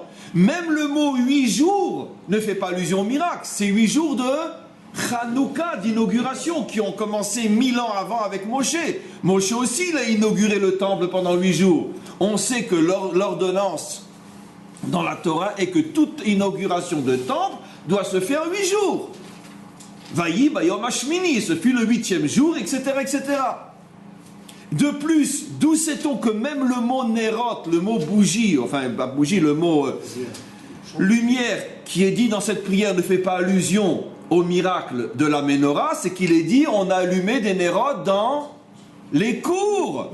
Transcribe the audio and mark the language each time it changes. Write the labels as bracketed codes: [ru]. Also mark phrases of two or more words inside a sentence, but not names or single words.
[fr] Même le mot 8 jours ne fait pas allusion au miracle, c'est 8 jours de Hanouka, d'inauguration, qui ont commencé 1000 ans avant avec Moshe. Moshe aussi, il a inauguré le temple pendant 8 jours. On sait que l'ordonnance dans la Torah est que toute inauguration de temple doit se faire 8 jours. [he] ויהי ביום השמיני, [fr] ce fut le 8e jour, etc., etc. De plus, d'où sait-on que même le mot Nerot, le mot bougie, enfin pas bougie, le mot lumière qui est dit dans cette prière ne fait pas allusion au miracle de la Ménorah, c'est qu'il est dit on a allumé des Nerot dans les cours.